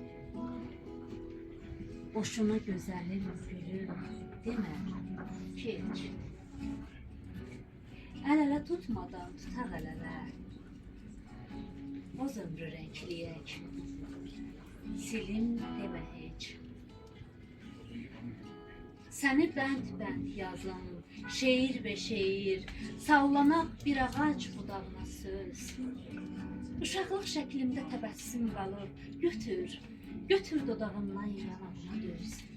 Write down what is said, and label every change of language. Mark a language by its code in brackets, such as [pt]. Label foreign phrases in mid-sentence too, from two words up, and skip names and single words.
[tr] Boşuna güzelim gülüm deme hiç. El ele tutmadan tutar el ele. O ömrü renkleyek. Silim deme hiç. [az] Səni bənd-bənd yazım, şeir be şeir, sallanak bir ağac budağına söz. Uşaqlıq şəklimdə təbəssüm qalır, götür, götür dodağımdan yanağına döz.